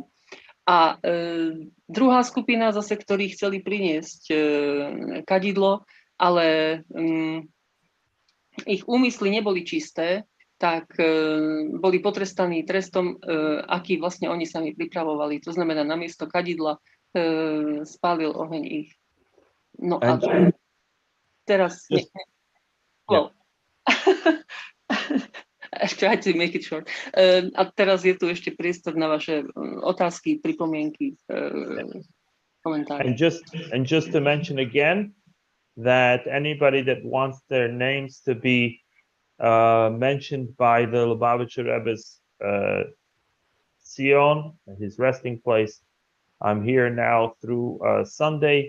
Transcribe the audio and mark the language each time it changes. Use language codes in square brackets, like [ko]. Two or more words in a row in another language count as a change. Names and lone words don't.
[sk] A druhá skupina zase, ktorí chceli priniesť kadidlo, ale ich úmysly neboli čisté, tak boli potrestaní trestom, aký vlastne oni sami pripravovali. To znamená, namiesto kadidla spálil oheň ich. No a teraz... [en] Try to make it short. [sk] A teraz je tu ešte priestor na vaše otázky, pripomienky, komentáre. [en] And just to mention again, that anybody that wants their names to be mentioned by the Lubavitcher Rebbe's Sion, his resting place, I'm here now through Sunday.